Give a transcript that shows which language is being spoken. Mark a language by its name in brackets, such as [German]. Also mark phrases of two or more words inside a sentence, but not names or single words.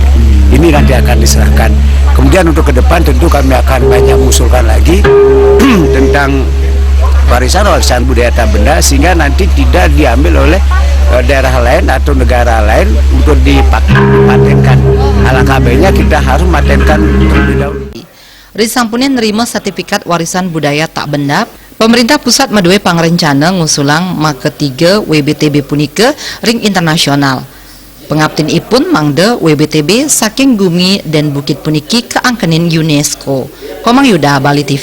[Indonesian] Ini nanti akan diserahkan. Kemudian untuk ke depan tentu kami akan banyak mengusulkan lagi tentang warisan budaya tak benda sehingga nanti tidak diambil oleh daerah lain atau negara lain untuk dipatenkan. Alangkah baiknya kita harus matenkan terlebih dahulu. [Balinese] Risampunin nerima sertifikat [Indonesian] warisan budaya tak benda, pemerintah pusat [Balinese] madue pangrencana ngusulang maka ketiga WBTB punika ring internasional. Pengabtin ipun mangde WBTB saking Gumi dan Bukit puniki keangkenin UNESCO. Komang Yuda, Bali TV.